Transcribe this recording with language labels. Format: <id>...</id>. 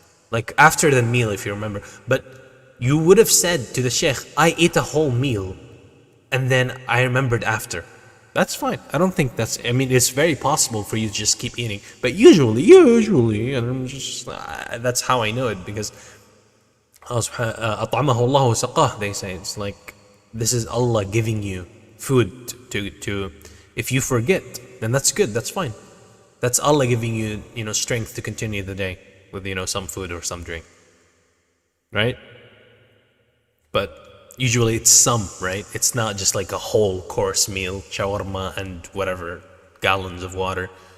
<en>Like after the meal, if you remember. But you would have said to the Sheikh, I ate a whole meal and then I remembered after. That's fine. I don't think that's... I mean, it's very possible for you to just keep eating. But usually, and I'm just... that's how I know it, because...</en> <ar>أطعمه الله وسقاه,</ar> <en>they say. It's like, this is Allah giving you food to... If you forget, then that's good, that's fine. That's Allah giving you, strength to continue the day with, some food or some drink. Right? But... usually it's some, right? It's not just like a whole course meal, shawarma and whatever, gallons of water.</en>